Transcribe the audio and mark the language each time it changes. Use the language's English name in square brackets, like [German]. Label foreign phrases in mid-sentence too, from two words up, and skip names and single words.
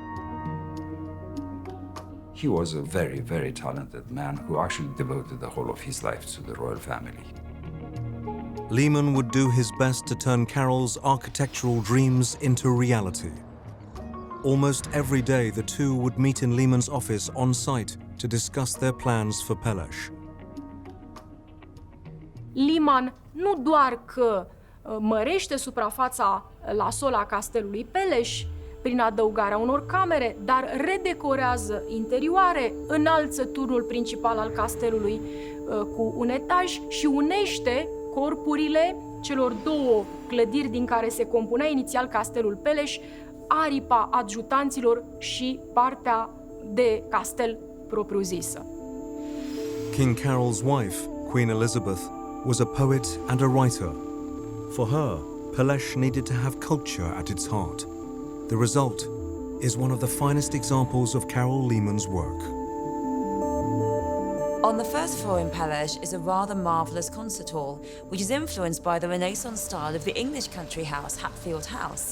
[English] He was a very, very talented man who actually devoted the whole of his life to the royal family. Lehmann would do his best to turn Karol's architectural dreams into reality. Almost every day, the two would meet in Lehmann's office on site to discuss their plans for Peleș. [Romanian] Lehmann nu doar că mărește suprafața la sol a castelului Peleș prin adăugarea unor camere, dar redecorează interioare, înalță turnul principal al castelului cu un etaj și unește corpurile celor două clădiri din care se compunea inițial castelul Peleș, aripa adjutanților și partea de castel propriu-zisă. [English] King Carol's wife, Queen Elizabeth, was a poet and a writer. For her, Peleș needed to have culture at its heart. The result is one of the finest examples of Karol Lehmann's work. On the first floor in Peleș is a rather marvellous concert hall, which is influenced by the Renaissance style of the English country house, Hatfield House.